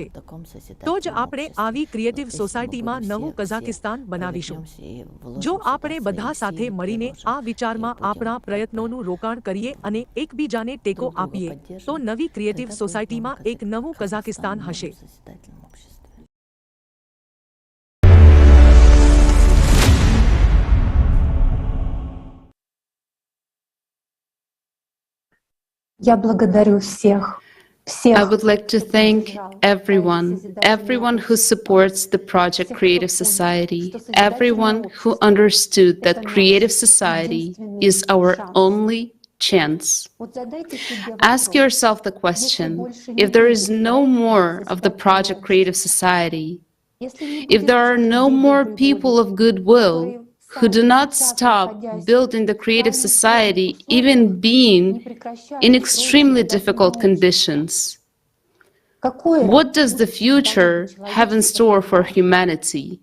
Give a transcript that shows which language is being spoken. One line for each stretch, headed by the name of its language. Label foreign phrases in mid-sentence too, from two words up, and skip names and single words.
Gujarati: તો જ આપણે આવી ક્રિએટિવ સોસાયટીમાં નવું કઝાકિસ્તાન બનાવીશું. જો આપણે બધા સાથે મળીને આ વિચારમાં આપણા પ્રયત્નોનું રોકાણ કરીએ અને એકબીજાને ટેકો આપીએ, તો નવી ક્રિએટિવ સોસાયટીમાં એક નવું કઝાકિસ્તાન હશે.
Russian: Я благодарю всех.
English: I would like to thank everyone who supports the project Creative Society, everyone who understood that Creative Society is our only chance. Ask yourself the question, if there is no more of the project Creative Society, if there are no more people of goodwill who do not stop building the creative society, even being in extremely difficult conditions, what does the future have in store for humanity?